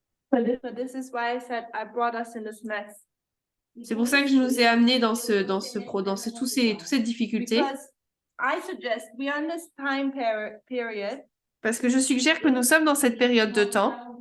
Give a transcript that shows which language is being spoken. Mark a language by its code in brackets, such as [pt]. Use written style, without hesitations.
[en] So this is why I said I brought us in this mess. [fr] C'est pour ça que je nous ai amenés dans toutes ces difficultés. [en] Because I suggest we are in this time period. [fr] Parce que je suggère que nous sommes dans cette période de temps.